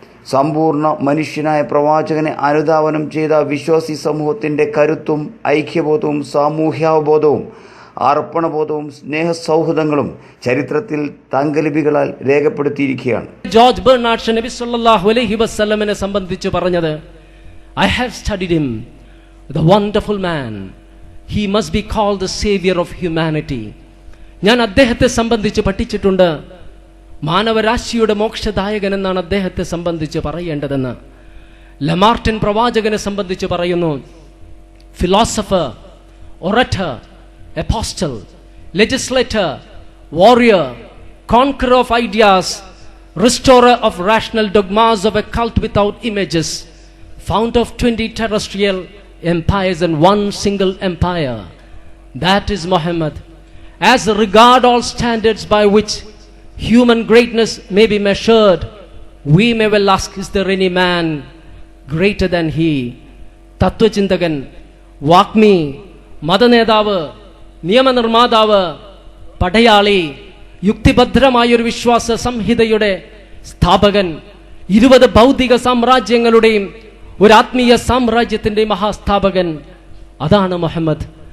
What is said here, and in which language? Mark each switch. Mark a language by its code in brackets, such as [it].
[ml] സമ്പൂർണ്ണ മനുഷ്യനായ പ്രവാചകനെ അനുധാവനം ചെയ്ത വിശ്വാസി സമൂഹത്തിന്റെ കരുത്തും ഐക്യബോധവും സാമൂഹ്യാവബോധവും അർപ്പണബോധവും സ്നേഹസൗഹൃദങ്ങളും ചരിത്രത്തിൽ തങ്കലിപികളാൽ രേഖപ്പെടുത്തിയിരിക്കുകയാണ്. ജോർജ് ബെർണാഡ് നബി സല്ലല്ലാഹു അലൈഹി വസല്ലമനെ സംബന്ധിച്ച് പറഞ്ഞത്, [en] I have studied him, the wonderful man. He must be called the savior of humanity. [ml] ഞാൻ അദ്ദേഹത്തെ സംബന്ധിച്ച് പഠിച്ചിട്ടുണ്ട്. മാനവരാശിയുടെ മോക്ഷദായകൻ എന്നാണ് അദ്ദേഹത്തെ സംബന്ധിച്ച് പറയേണ്ടതെന്ന്. [en] Lamartine [ml] പ്രവാചകനെ സംബന്ധിച്ച് പറയുന്നു, [en] Philosopher, orator, apostle, legislator, warrior, conqueror of ideas, restorer of rational dogmas of a cult without images, founder of 20 terrestrial empires and one single empire. That is Muhammad. As regard all standards by which human greatness may be measured, we may well ask, is there any man greater than he? [ml] തത്വചിന്തകൻ, വാഗ്മി, മതനേതാവ്, നിയമനിർമ്മാതാവ്, പടയാളി, യുക്തിഭദ്രമായൊരു വിശ്വാസ സംഹിതയുടെ സ്ഥാപകൻ, 20 ഭൗതിക സാമ്രാജ്യങ്ങളുടെയും ഒരു ആത്മീയ സാമ്രാജ്യത്തിന്റെ മഹാസ്ഥാപകൻ, അതാണ് മുഹമ്മദ്.